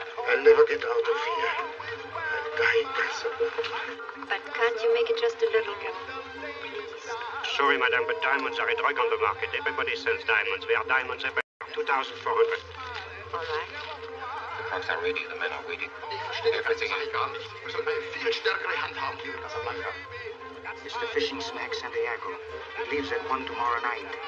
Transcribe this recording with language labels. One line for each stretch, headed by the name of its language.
English: I'll never get out of here. I'll die in Casablanca. But can't you make it just a little more? Please. Sorry, madame, but diamonds are a drug on the market. Everybody sells diamonds. We are diamonds everywhere. 2,400. All right. The clocks are ready. The men are waiting.
German: Ich verstehe das eigentlich gar nicht. Wir sollten eine viel stärkere Hand haben hier in Casablanca.
English: It's the fishing smack Santiago. It leaves at 1 tomorrow night.